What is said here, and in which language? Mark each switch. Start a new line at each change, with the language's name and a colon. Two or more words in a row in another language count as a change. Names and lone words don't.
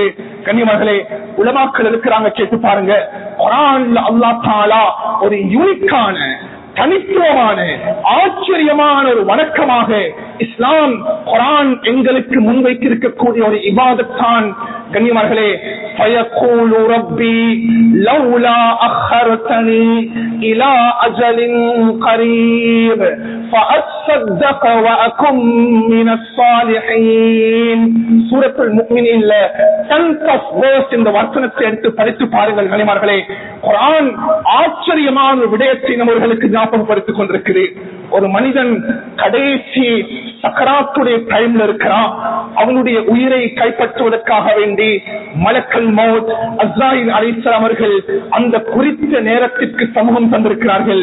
Tamil: கண்ணியமார்களே, உலமாக்கள் இருக்கிறாங்க, கேட்டு பாருங்க. குர்ஆன்ல
Arabic: الله تعالى
Tamil: ஒரு யூனிக்கான, தனித்துவமான, ஆச்சரியமான ஒரு வணக்கமாக இஸ்லாம் குர்ஆன் எங்களுக்கு முன்வைத்திருக்கக்கூடிய ஒரு இபாதத் தான். கண்ணியமார்களே,
Arabic: فَيَقُولُ رَبِّي لَوْلَا أَخَّرْتَنِي إِلَى أَجَلٍ قَرِيبٍ فَأَصَّدَّقَ وَأَكُن مِّنَ الصَّالِحِينَ.
Tamil: சூரத்துல் முஃமினீன்ல
English: 10th verse
Tamil: இந்த வசனத்தை எடுத்து படித்து பாருங்கள். கண்ணியமார்களே, குர்ஆன் ஆச்சரியமான விடயத்தை நம்மவர்களுக்கு ஞாபகப்படுத்திக் கொண்டிருக்கிறது. ஒரு மனிதன் கடைசி சக்கராத்துடைய டைம்ல இருக்கிறான். அவனுடைய உயிரை கைப்பற்றுவதற்காக வேண்டி
Arabic: ملك الموت
Tamil: அஸ்ராயில் அலைஹிஸ்ஸலாம் அவர்கள் அந்த குறித்த நேரத்திற்கு சமூகம் தந்திருக்கிறார்கள்.